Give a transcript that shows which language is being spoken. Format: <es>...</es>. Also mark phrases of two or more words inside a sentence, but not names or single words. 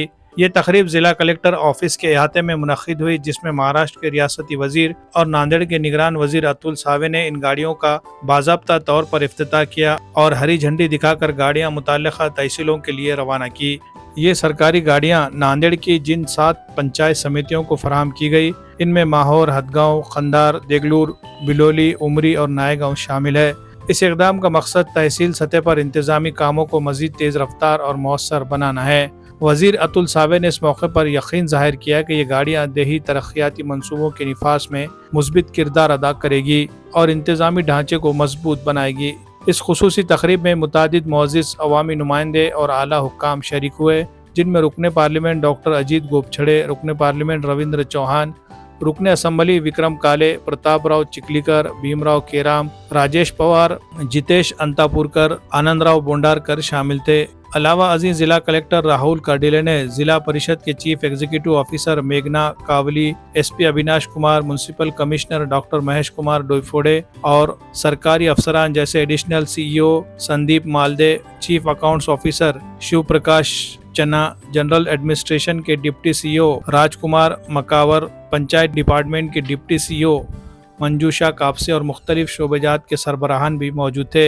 <ur>یہ تقریب ضلع کلکٹر آفس کے احاطے میں منعقد ہوئی، جس میں مہاراشٹر کے ریاستی وزیر اور ناندیڑ کے نگران وزیر اتل ساوے نے ان گاڑیوں کا باضابطہ طور پر افتتاح کیا اور ہری جھنڈی دکھا کر گاڑیاں متعلقہ تحصیلوں کے لیے روانہ کی۔ یہ سرکاری گاڑیاں ناندیڑ کی جن 7 پنچایت سمیتیوں کو فراہم کی گئی، ان میں ماہور، ہدگاؤں، خندار، دیگلور، بلولی، امری اور نائے گاؤں شامل ہے۔ اس اقدام کا مقصد تحصیل سطح پر انتظامی کاموں کو مزید تیز رفتار اور مؤثر بنانا ہے۔ وزیر اتل ساوے نے اس موقع پر یقین ظاہر کیا کہ یہ گاڑیاں دیہی ترقیاتی منصوبوں کے نفاذ میں مثبت کردار ادا کرے گی اور انتظامی ڈھانچے کو مضبوط بنائے گی۔ اس خصوصی تقریب میں متعدد معزز عوامی نمائندے اور اعلیٰ حکام شریک ہوئے، جن میں رکن پارلیمنٹ ڈاکٹر اجیت گوپچھڑے، رکن پارلیمنٹ رویندر چوہان، رکن اسمبلی وکرم کالے، پرتاپ راؤ چکلیکر، بھیم راؤ کیرام، راجیش پوار، جتیش انتاپورکر، آنند راؤ بونڈارکر شامل تھے۔ علاوہ ازیں ضلع کلکٹر راہول کارڈیلے نے ضلع پریشد کے چیف ایگزیکٹو آفیسر میگھنا کاولی، ایس پی اویناش کمار، میونسپل کمشنر ڈاکٹر مہیش کمار ڈوئیفوڈے اور سرکاری افسران جیسے ایڈیشنل سی ای او سندیپ مالدے، چیف اکاؤنٹس آفیسر شیو پرکاش چنا، جنرل ایڈمنسٹریشن کے ڈپٹی سی ای او راج کمار مکاور، پنچایت ڈپارٹمنٹ کے ڈپٹی سی ای او منجوشا کاپسے اور مختلف شعبہ جات کے سربراہان بھی موجود تھے۔</ur>